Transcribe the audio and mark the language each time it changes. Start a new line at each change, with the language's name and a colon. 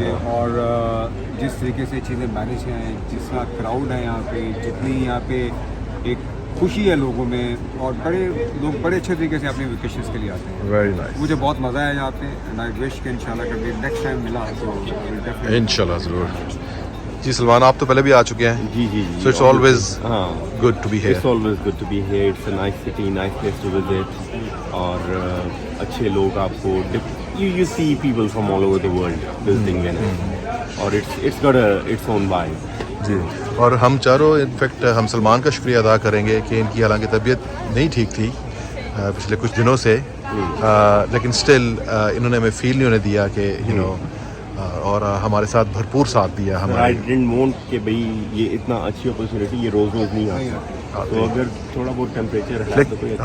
Hindi: और जिस तरीके से चीज़ें मैनेज हैं, जिस तरह क्राउड है यहाँ पे, जितनी यहाँ पे एक खुशी है लोगों में, और लोग बड़े अच्छे तरीके से अपने वेकेशंस के लिए आते हैं.
English: Very nice.
Hindi: मुझे बहुत मज़ा आया यहाँ पे
English: and I wish
Hindi: कि इंशाल्लाह कभी नेक्स्ट टाइम मिला तो इंशाल्लाह ज़रूर. जी सलमान, आप तो पहले भी आ चुके हैं. जी.
English: So it's always good to be here. It's always good to be here. It's a nice city, nice place to visit.
Hindi: और अच्छे लोग आपको
English: you see people from all over the world visiting Venice. और it's got its own vibe.
Hindi: जी. और हम चारों in fact हम सलमान का शुक्रिया अदा करेंगे कि इनकी हालांकि तबीयत नहीं ठीक थी पिछले कुछ दिनों से, लेकिन स्टिल इन्होंने हमें फील नहीं होने दिया कि
English: you know,
Hindi: और हमारे साथ भरपूर साथ दिया हमारे.
English: I didn't want
Hindi: कि भाई ये इतना अच्छी अपॉर्चुनिटी ये रोज़ नहीं आती, तो अगर थोड़ा बहुत टेम्परेचर है तो कोई